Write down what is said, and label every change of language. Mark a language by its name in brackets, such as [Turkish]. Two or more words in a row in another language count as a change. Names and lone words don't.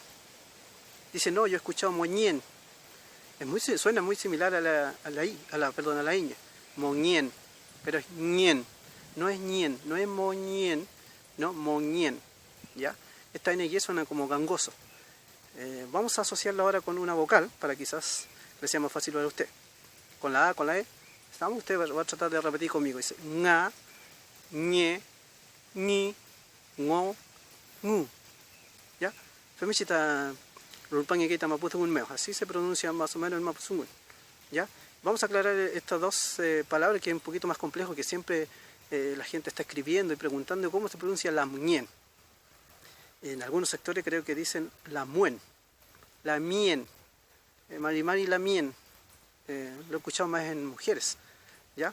[Spanish] Dice, no, yo he escuchado moñien. Suena muy similar a la ñ, moñien, pero es ñien, no es ñien, no es moñien, no, moñien, ¿ya? Esta NY suena como gangoso. Vamos a asociarlo ahora con una vocal, para quizás le sea más fácil para usted. Con la A, con la E, ¿estamos? Usted va a tratar de repetir conmigo, dice, [Mapuche] nga, ñe, ñi, ngo, ngu, ¿ya? [Spanish] Femichita así se pronuncia más o menos el mapuzungun, ¿ya? Vamos a aclarar estas dos palabras que es un poquito más complejo, que siempre la gente está escribiendo y preguntando cómo se pronuncia la muñen. En algunos sectores creo que dicen la muen, la mien, [Mapuche] marimari la mien, [Spanish] lo he escuchado más en mujeres, ¿ya?